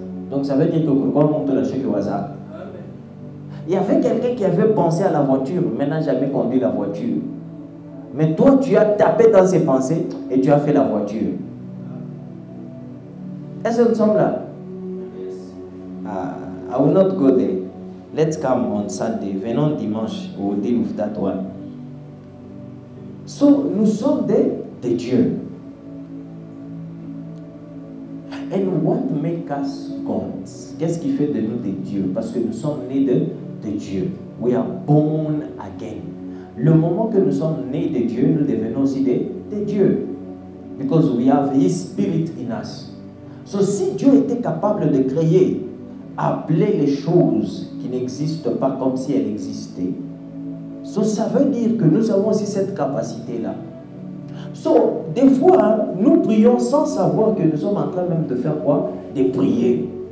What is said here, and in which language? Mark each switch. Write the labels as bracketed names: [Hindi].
[French] Donc ça veut dire que pourquoi on te lâche au hasard. Il y avait quelqu'un qui avait pensé à la voiture, mais n'a jamais conduit la voiture. Mais toi, tu as tapé dans ses pensées et tu as fait la voiture. Est-ce que nous sommes là? [English] I will not go there. Let's come on Sunday. [French] Venons dimanche au [English] deal with that one. [French] So, nous sommes des dieux. [English] And what make us gods? [French] Qu'est-ce qui fait de nous des dieux? Parce que nous sommes nés de Dieu. [English] We are born again. [French] Le moment que nous sommes nés de Dieu, nous devenons aussi des dieux. [English] Because we have His Spirit in us. [French] So, si Dieu était capable de créer, appeler les choses qui n'existent pas comme si elles existaient, so, ça veut dire que nous avons aussi cette capacité-là. So, des fois, nous prions sans savoir que nous sommes en train même de faire quoi? De prier.